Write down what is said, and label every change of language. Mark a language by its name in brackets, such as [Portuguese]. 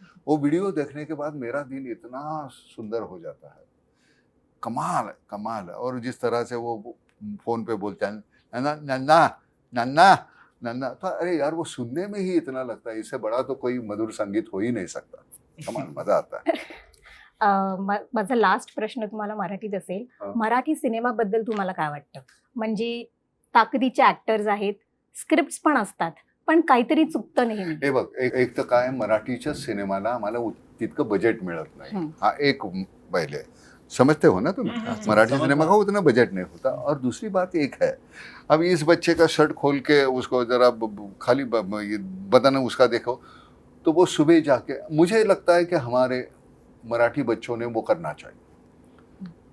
[Hindi] वो वीडियो देखने के बाद मेरा दिन इतना सुंदर हो जाता है, कमाल है। और जिस तरह से वो फ़ोन पे बोलता है, नन्ना, तो अरे यार, वो सुनने में ही इतना लगता है, इससे बड़ा तो कोई मधुर संगीत हो ही नहीं सकता। कमाल मजा आता है। [Marathi] माझा लास्ट प्रश्न तुम्हाला मराठीत असेल, मराठी सिनेमाबद्दल तुम्हाला काय वाटतं? म्हणजे ताकदीचे ऍक्टर्स आहेत, स्क्रिप्ट्स पण असतात, पण काहीतरी चुकतं नेहमी. हे बघ, एक तर काय, मराठीच्या सिनेमाला आम्हाला तितकं बजेट मिळत नाही। [Hindi] हा एक पहले समझते हो ना तुम, मराठी सिनेमा का उतना बजट नहीं होता। और दूसरी बात एक है, अब इस बच्चे का शर्ट खोल के उसको जरा खाली बदन उसका देखो, तो वो सुबह जाके, मुझे लगता है कि हमारे मराठी बच्चों ने वो करना चाहिए।